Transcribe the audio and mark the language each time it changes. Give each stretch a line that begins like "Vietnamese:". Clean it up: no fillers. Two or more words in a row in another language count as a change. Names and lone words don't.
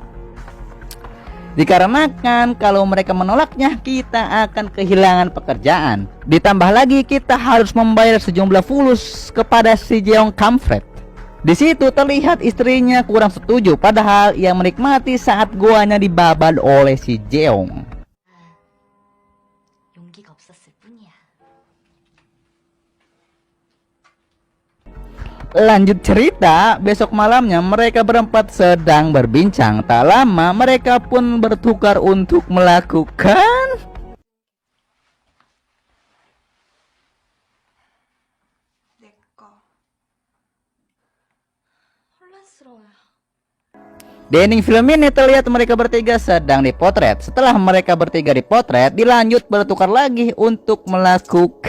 Indonesian: Dikarenakan kalau mereka menolaknya, kita akan kehilangan pekerjaan. Ditambah lagi kita harus membayar sejumlah fulus kepada si Jeong kampret. Di situ terlihat istrinya kurang setuju, padahal ia menikmati saat guanya dibabad oleh si Jeong.
Korean: 용기가 없었을 뿐이야.
Indonesian: Lanjut cerita, besok malamnya mereka berempat sedang berbincang. Tak lama mereka pun bertukar untuk melakukan.
Korean: 내 거. 혼란스러워요.
Indonesian: Di ending film ini terlihat mereka bertiga sedang dipotret. Setelah mereka bertiga dipotret, dilanjut bertukar lagi untuk melakukan.